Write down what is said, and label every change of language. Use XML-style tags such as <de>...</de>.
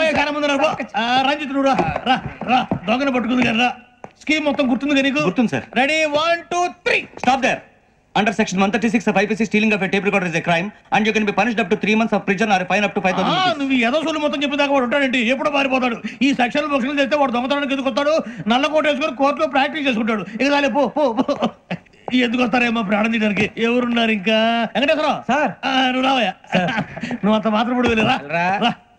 <te>కన్న ముందు రంజిత్ నువ్వు రా, దొంగను పట్టుకుంది కదా. స్కీమ్ మొత్తం గుర్తుంది నీకు? గుర్తుంది sir. Ready 1 2 3.</te> <en>Stop there. Under section 136 of IPC, stealing of a tape recorder is a crime and you can be punished up to 3 months of prison or a fine up to 5,000 rupees.</en> <te>నువ్వు ఏదో సొల్లు మొత్తం చెప్పేదాకా వాడు ఉంటాడండి. ఎప్పుడో పారిపోతాడు. ఈ సెక్షన్ బుక్స్లు చేస్తే వాడు దొంగతనానికి ఎందుకు వస్తాడు? నల్ల కోట వేసుకొని కోర్టులో ప్రాక్టీస్ చేసుకుంటాడు. ఇక చాలే పో. ఎందుకు వస్తారేమో ప్రాణం తీయడానికి. ఎవరున్నారు ఇంకా? వెంకటేశ్వరరావు సార్, నువ్వు రావయ్యా. నువ్వు అంత మాత్రం ఇప్పుడు వెళ్ళిరా.</te>